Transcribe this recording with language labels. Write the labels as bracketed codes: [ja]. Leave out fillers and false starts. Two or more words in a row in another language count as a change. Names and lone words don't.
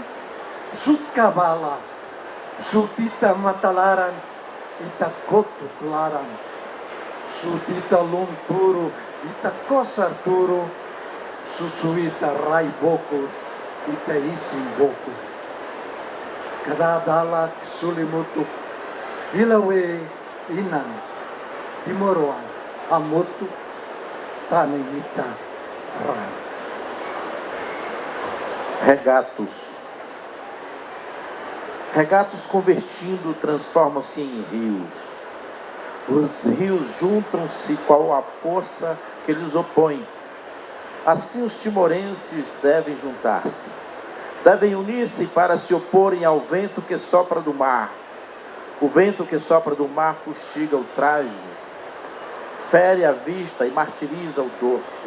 [tet] sut kabala sutita matalaran ita kotuk laran sutita lunturu ita kosar turu susuita raiboku ita isimboku kadadalak sulimutuk vilawe inan timoroan hamutuk tanita rai. [pt] Regatos convertindo transformam-se em rios. Os rios juntam-se qual a força que lhes opõe. Assim os timorenses devem juntar-se. Devem unir-se para se oporem ao vento que sopra do mar. O vento que sopra do mar fustiga o traje, fere a vista e martiriza o dorso.